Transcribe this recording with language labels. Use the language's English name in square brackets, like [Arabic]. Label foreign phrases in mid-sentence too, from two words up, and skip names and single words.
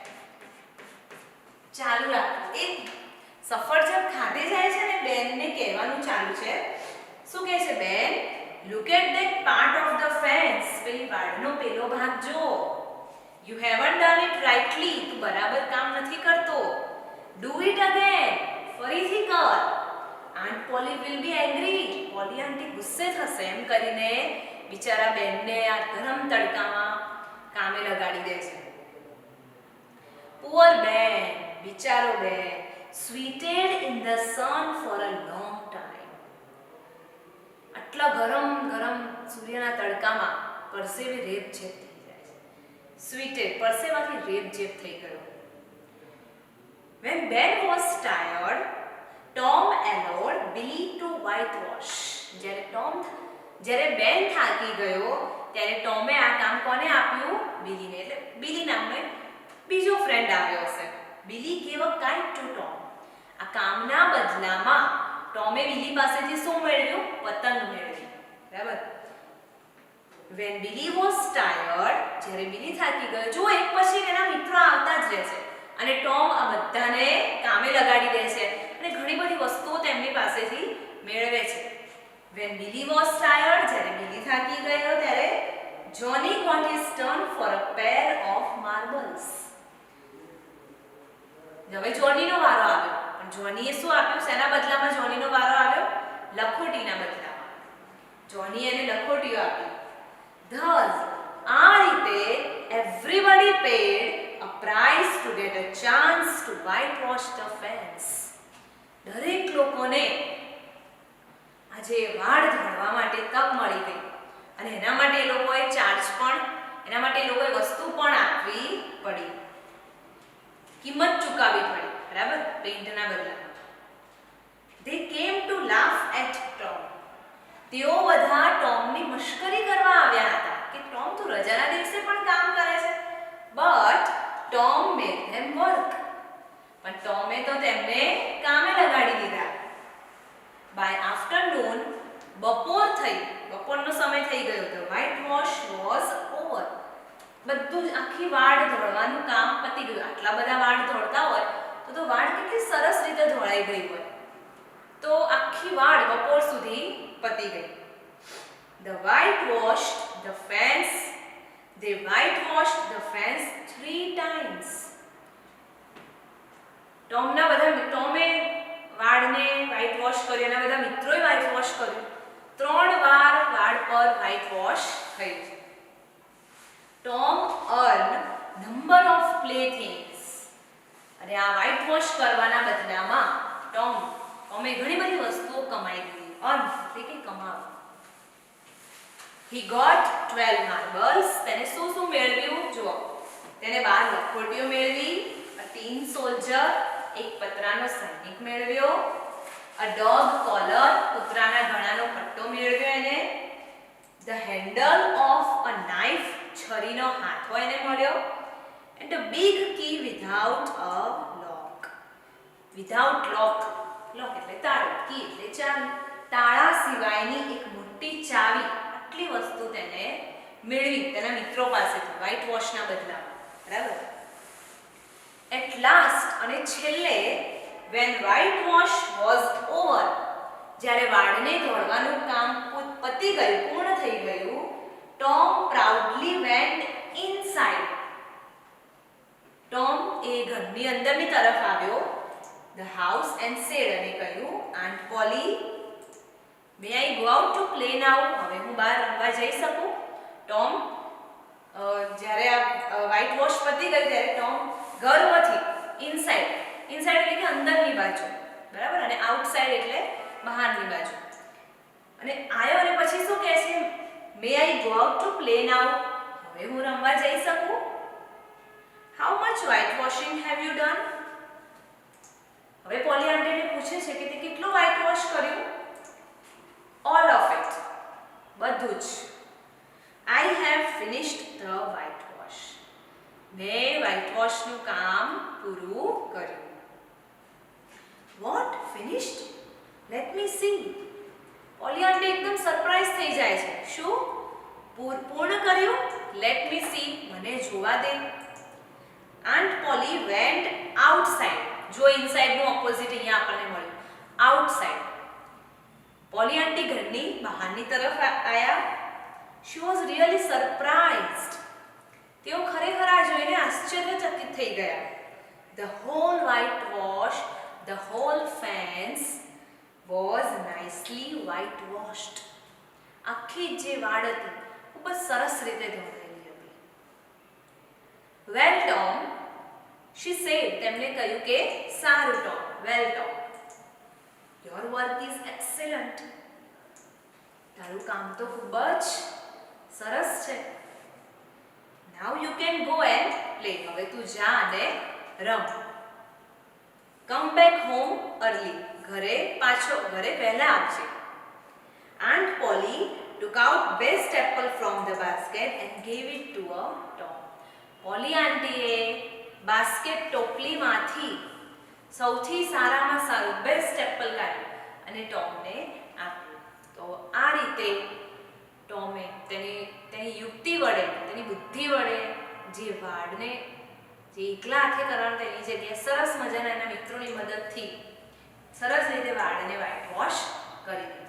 [Gujarati] ચાલુ રાખો. એ સફરજન ખાધે જાય છે ને બેનને કહેવાનું ચાલુ છે. શું કહે છે બેન? [English] Look at that part of the fence. [Gujarati] પેલી વાડનો પેલો ભાગ જો. [English] You haven't done it rightly. [Gujarati] તું બરાબર કામ નથી કરતો. [English] Do it again. [Gujarati] ફરીથી કર. [English] Aunt Polly will be angry. [Gujarati] પોલી આંટી ગુસ્સે થશે. એમ કરીને બિચારા બેનને આ ગરમ તડકામાં કામે લગાડી દે છે. [English] Poor Ben. બિચારો બેન. Sweated in the sun for a long time. [Gujarati] આટલા ગરમ સૂર્યના તડકામાં પરસેવે રેપઝેપ થઈ જાય છે. Sweated, પરસેવાથી રેપઝેપ થઈ ગયો. [English] When Ben was tired, Tom allowed Billy to whitewash. [Gujarati] જ્યારે બેન થાકી ગયો ત્યારે ટોમે આ કામ કોને આપ્યું? બિલીને. એટલે બિલી નામનો બીજો ફ્રેન્ડ આવ્યો હશે. [English] બિલી gave a kite to Tom. [Gujarati] આ કામના બદલામાં ટોમે બિલી પાસેથી શું મેળવ્યું? પતંગ મેળવી. બરાબર. [English] When Billy was tired, [Gujarati] જ્યારે બિલી થાકી ગયો, જો એક પછી એના મિત્રો આવતા જ રહે છે અને ટોમ આ બધાને કામે લગાડી દે છે અને ઘણી બધી વસ્તુઓ તેમની પાસેથી મેળવે છે. [English] When Billy was tired, [Gujarati] જ્યારે બિલી થાકી ગયો ત્યારે [English] Johnny got his turn for a pair of marbles. [Gujarati] હવે જોનીનો વારો આવ્યો. પણ જોનીએ શું આપ્યું? શેના બદલામાં જોનીનો વારો આવ્યો? લખોટીના બદલામાં. જોની એને લખોટીઓ આપી. [English] Thus, [Gujarati] આ રીતે [English] everybody paid a price to get a chance to whitewash the fence. [Gujarati] દરેક લોકોને આજે વાડ ધોળવા માટે તક મળી ગઈ અને એના માટે એ લોકોએ ચાર્જ પણ, એના માટે એ લોકોએ વસ્તુ પણ આપવી પડી, કિંમત ચૂકવવી પડી. બરાબર, પેઇન્ટના બદલામાં. [English] They came to laugh at Tom. [Gujarati] તેઓ બધા ટોમની મશ્કરી કરવા આવ્યા હતા કે ટોમ તું રજાના દિવસે પણ કામ કરે છે. [English] But Tom made them work. [Gujarati] પણ ટોમે તો તેમને કામે લગાડી દીધા. [English] By afternoon, [Gujarati] બપોરનો સમય થઈ ગયો હતો. [English] Whitewash was over. [Gujarati] બધું જ આખી વાડ ધોળવાનું કામ પતી ગયું. આટલા બધા વાડ ધોળતા હોય તો વાડ કેટલી સરસ રીતે ધોળાઈ ગઈ હોય. તો આખી વાડ બપોર સુધી પતી ગઈ. [English] They whitewashed the fence 3 times. [Gujarati] ટોમે વાડને [English] white wash [Gujarati] કર્યું, એના બધા મિત્રોએ [English] white wash [Gujarati] કર્યું. 3 વાર વાડ પર [English] white wash [Gujarati] થયું. [English] Tom earned number of playthings. [Gujarati] અને આ [English] white wash [Gujarati] કરવાના બદલામાં ટોમે ઘણી બધી વસ્તુઓ કમાઈ લીધી. અર્ન એટલે કે કમાવ. [English] he got 12 marbles. [Gujarati] તેને શું મેળવ્યું? જુઓ, તેને 12 લખોટીઓ મેળવી. [English] a tin soldier, [Gujarati] એક પતરાનો સૈનિક મેળવ્યો. [English] a dog collar, [Gujarati] કૂતરાના ગળાનો પટ્ટો મેળવ્યો એને. [English] the handle of a knife, [Gujarati] છરીનો હાથો એને મળ્યો. [English] and a big key without a lock. without lock [Gujarati] એટલે તાળું, કી એટલે ચાવી. તાળા સિવાયની એક મોટી ચાવી, આટલી વસ્તુ તેને મેળવી તેના મિત્રો પાસેથી [English] white washના [Gujarati] બદલામાં. બરાબર. [English] at last, [Gujarati] અને છેલ્લે, [English] when white wash was over, [Gujarati] જ્યારે વાળને ધોળવાનું કામ પતી ગયું, પૂર્ણ થઈ ગયું, [English] Tom proudly went inside. [Gujarati] ટોમ એ ઘરની અંદરની તરફ આવ્યો, [English] the house, and said, [Gujarati] અને કહ્યું, [English] Aunt Polly, may I go out to play now? [Gujarati] હવે હું બહાર રમવા જઈ શકું? ટોમ જ્યારે આ [English] white wash [Gujarati] પતી ગયું ત્યારે ટોમ ગર્વથી ઇનસાઇડ એટલે કે અંદરની બાજુ, બરાબર, અને આઉટસાઇડ એટલે બહારની બાજુ, અને આવ્યો અને પછી શું કહે છે? [English] May I go out to play now? [Gujarati] હવે હું રમવા જઈ શકું? [English] How much whitewashing have you done? [Gujarati] હવે પોલી આંટીને પૂછે છે કે તે કેટલું [English] white wash [Gujarati] કર્યું? [English] All of it, [Gujarati] બધું જ. [English] I have finished the whitewash. [Gujarati] મેં [English] white washનું [Gujarati] કામ પૂરું કર્યું. [English] What? Finished? Let me see. [Gujarati] પોલી આંટી એકદમ સરપ્રાઈઝ થઈ જાય છે. શું? પૂર્ણ કર્યું? [English] Let me see. [Gujarati] મને જોવા દે. [English] Aunt Polly went outside. [Gujarati] જો [English] insideનું opposite [Gujarati] અહીંયા આપણને મળ્યું, આઉટસાઇડ. પોલી આંટી ઘરની બહારની તરફ આવ્યા. [English] She was really surprised. [Gujarati] તેઓ ખરેખર આ જોઈને આશ્ચર્યચકિત થઈ ગયા. [English] The whole whitewash, the whole fence was nicely whitewashed. [Gujarati] આખી જે વાડ હતી ખૂબ જ સરસ રીતે ધોવાયેલી હતી. [English] Well, Tom, she said, [Gujarati] તેમણે કહ્યું કે સારું ટોમ, [English] well Tom, your work is excellent. [Gujarati] તારું કામ તો ખૂબ જ સરસ છે. [English] Now you can go and play. [Gujarati] હવે તું જા અને રમ. [English] Come back home early. [Gujarati] ઘરે વહેલા આવજે. [English] Aunt Polly took out best apple from the basket and gave it to a Tom. [Gujarati] પોલી આંટીએ બાસ્કેટ ટોપલીમાંથી સૌથી સારામાં સારું [English] best apple [Gujarati] કાઢ્યું અને ટોમને આપ્યું. તો આ રીતે ટોમે તેની યુક્તિ વડે, તેની બુદ્ધિ વડે જે વાડને જે એકલા હાથે કરવાનું તેની જગ્યાએ સરસ મજાના એના મિત્રોની મદદથી સરસ રીતે વાડને [English] white wash [Gujarati] કરી દીધું.